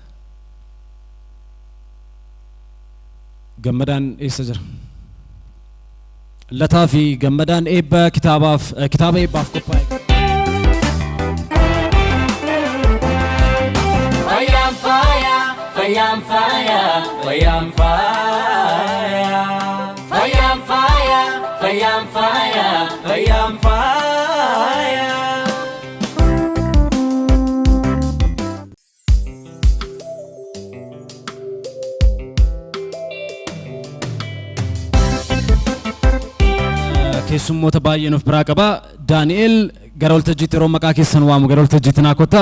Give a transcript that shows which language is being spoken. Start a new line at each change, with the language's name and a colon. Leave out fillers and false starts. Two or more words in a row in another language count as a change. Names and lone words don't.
Oromo: Gammadaan eessa jira? Lataa fi Gammadaan kitaaba eebbaaf qophaa'e. Fayam fire, fayam fire, fayam fire, fayam fire, fayam fire. Keessummoota baay'een of biraa qaba. Daani'el gara waltajjiitti yeroo maqaa keessan waamu gara waltajjiitti naa kottaa.